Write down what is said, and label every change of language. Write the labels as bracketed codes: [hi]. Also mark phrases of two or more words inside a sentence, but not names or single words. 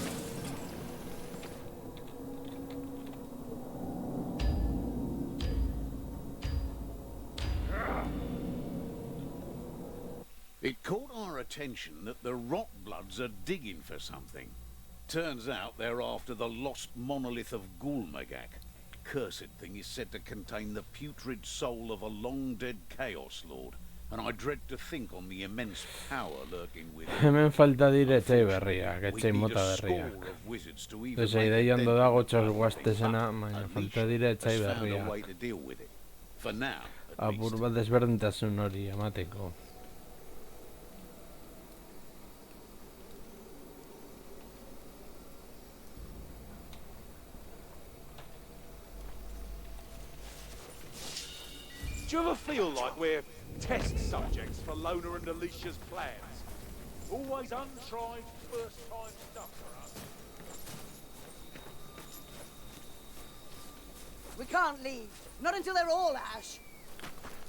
[en] It caught our attention that the Rotbloods are digging for something. Turns out they're after the lost monolith of Gulmagak. Cursed thing is said to contain the putrid soul of a long-dead Chaos Lord, and I dread to think on the immense power lurking within. [eu] Hemen falta dire etxai berriak, [en] We'd [eu] etxai [en] need [eu] mota [en] a score [eu] berriak. [en] of wizards to even [eu] Ese [en] make [eu] idei [en] a [eu] ondo [en] dent [eu] dago [en] in the [eu] txos [en] power [eu] guaztezena, [en] they [eu] baina [en] have. [eu] falta dire [en] At [eu] etxai [en] least has found a [eu] berriak. [en] way to deal with it. For now, at [eu] Apur [en] least. [eu] bat desberdintasun hori emateko. [en] Do you ever feel like we're test subjects for Lona and Alicia's plans? Always untried, first-time stuff for us. We can't leave. Not until they're all ash.